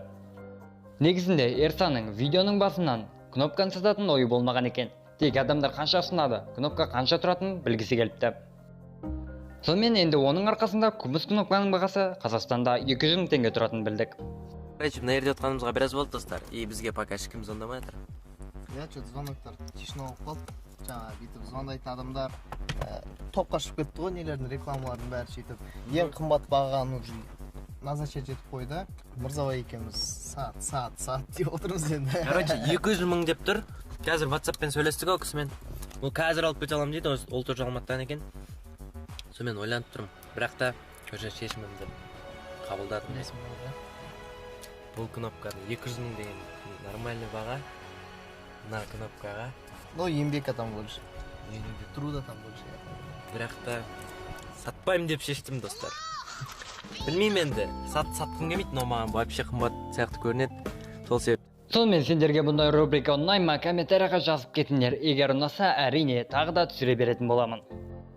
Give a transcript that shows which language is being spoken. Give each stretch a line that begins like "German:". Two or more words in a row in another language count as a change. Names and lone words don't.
Kazakh: Негізінде Ерсаның видеоның басынан кнопканы сататын ойы болмаған екен. Тек адамдар қанша ұсынады, кнопка қанша тұратынын білгісі келіпті. Сонымен енді оның арқасында күміс кнопканың бағасы Қазақстанда 200 000 теңге тұратынын білдік. Короче, мына жерде отқанымызға біраз болды достар, и бізге пока ешкім звондамай жатыр. Что-то звоноктар тишина болып қалды. Жаңа бүйтіп звондайтын адамдар топқа шығып кетті ғой, нелердің рекламалардың бәрі сөйтіп. Ең қымбат бағаны
Russian: уже назначать
Kazakh: етіп қойды. Мырзабай екеуміз саат деп отырмыз енді. Короче, 200 000 деп тұр. Қазір WhatsApp-пен сөйлестік ол кісімен. Ол қазір алып кете аламын дейді, ол тоже Алматыдан екен. Сонымен ойланып тұрмын. Бірақ та көже шешімімді қабылдадым. Бұл кнопканы 200 000 деген нормальный баға. Мына кнопкаға.
Russian: Ну, еңбек там больше. Труда там больше.
Kazakh: Бірақ та сатпаймын деп шештім достар. Білмеймін енді, сатқым келмейді, но маған вообще қымбат сияқты көрінеді. Сол себеп. Сонымен сендерге бұндай рубрика ұнай ма, комментарияға жазып кетіңдер. Егер ұнаса, әрине тағы да түсіре беретін боламын.